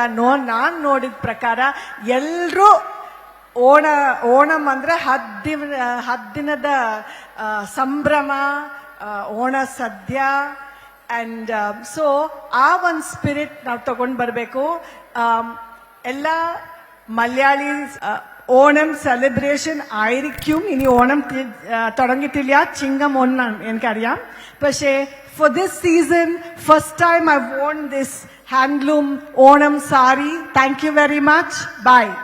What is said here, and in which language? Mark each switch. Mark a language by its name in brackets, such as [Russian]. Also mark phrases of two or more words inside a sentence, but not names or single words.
[Kannada] ನಾನ್ ನೋಡಿದ ಪ್ರಕಾರ ಎಲ್ರೂ ಓಣಂ ಅಂದ್ರೆ 10 ದಿನದ ಸಂಭ್ರಮ, ಓಣ ಸದ್ಯ. [English] and so [Kannada] ಆ ಒಂದು ಸ್ಪಿರಿಟ್ ನಾವು ತಗೊಂಡು ಬರಬೇಕು. ಎಲ್ಲ ಮಲಯಾಳಿ [Malayalam] ഓണം സെലിബ്രേഷൻ ആയിരിക്കും. ഇനി ഓണം തുടങ്ങിയിട്ടില്ല, ചിങ്ങം 1 എനിക്കറിയാം. [English] പക്ഷേ for this season, first time I've worn this handloom Onam sari. Thank you very much. Bye.